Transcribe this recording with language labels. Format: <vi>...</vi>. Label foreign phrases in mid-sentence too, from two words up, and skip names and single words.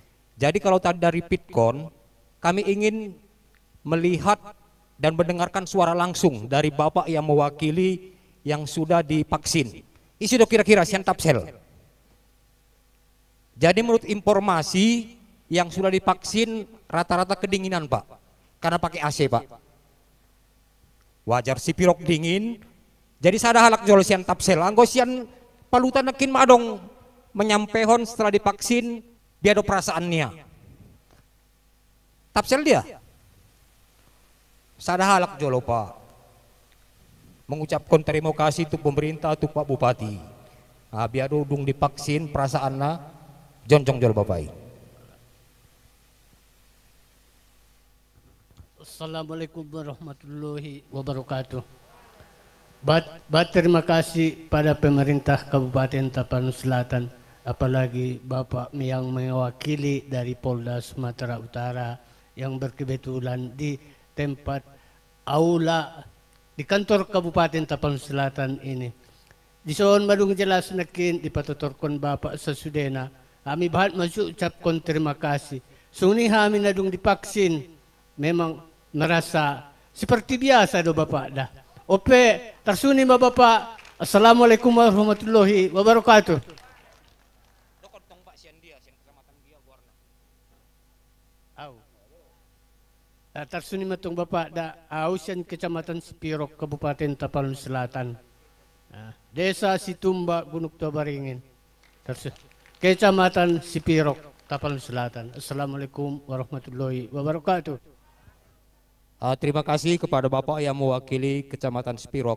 <id>Jadi kalau tadi dari Pitkon, kami ingin melihat dan mendengarkan suara langsung dari Bapak yang mewakili yang sudah divaksin. Isi dok kira-kira sian Tapsel. Jadi menurut informasi yang sudah divaksin rata-rata kedinginan Pak, karena pakai AC Pak.</id> <akb>Wajar si pirok dingin, jadi sada halak jol sian Tapsel. Anggo sian Paluta nekin madong menyampehon</akb> <id>setelah divaksin dia ada perasaannya.</id> <akb>Tapsel dia. Sada halak jolo Pak.</akb> <id>Mengucapkan terima kasih untuk pemerintah, untuk Pak Bupati. Nah, biar dung divaksin perasaannya.</id> <akb>Jonjong jol Bapak.</akb> <ar>Assalamualaikum warahmatullahi wabarakatuh.</ar> <id>Terima kasih pada pemerintah Kabupaten Tapanuli Selatan, apalagi Bapak yang mewakili dari Polda Sumatera Utara yang berkebetulan di tempat aula di kantor Kabupaten Tapanuli Selatan ini.</id> <akb>Di soon madung jelas nakin dipatuturkan Bapak sesudena.</akb> <id>Kami bahat masuk ucapkan terima kasih. Suni kami nadung divaksin memang merasa seperti biasa do Bapak dah.</id> <akb>Ope tersuni Bapak.</akb> <ar>Assalamualaikum warahmatullahi wabarakatuh.</ar> <akb>Tersuni matong Bapak da ausian Kecamatan Sipirok Kabupaten Tapanuli Selatan. Desa Situmba Gunung Tabaringin. Kecamatan Sipirok, Tapanuli Selatan.</akb> <ar>Assalamualaikum warahmatullahi wabarakatuh.</ar> <id>Terima kasih kepada Bapak yang mewakili Kecamatan Sipirok.</id>